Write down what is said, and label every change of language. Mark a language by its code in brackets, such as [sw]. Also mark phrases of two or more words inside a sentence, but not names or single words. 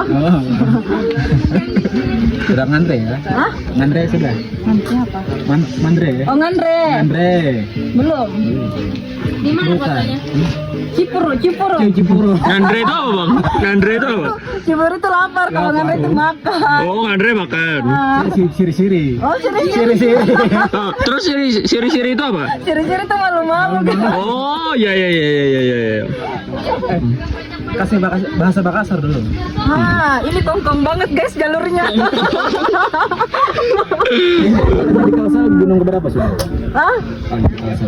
[id] Oh. Sudah ngantri ya? Hah? Ngantri sudah? Nanti apa? Mandre ya? Oh ngandre. Ngantri. Belum. Di mana Bukan. Cipuru. Cipuru. Ngandre itu apa bang? Ngandre itu apa? Cipuru itu lapar, kalau ngandre itu makan. Oh ngandre makan. Siri-siri. Oh siri-siri. Siri-siri. Oh, terus siri-siri itu apa? Siri-siri itu malu-malu kan. Oh ya. Kasih bahasa Makassar dulu. Ini kongkong banget guys jalurnya. Di Kalsel gunung keberapa sudah? Hah? Kalsel.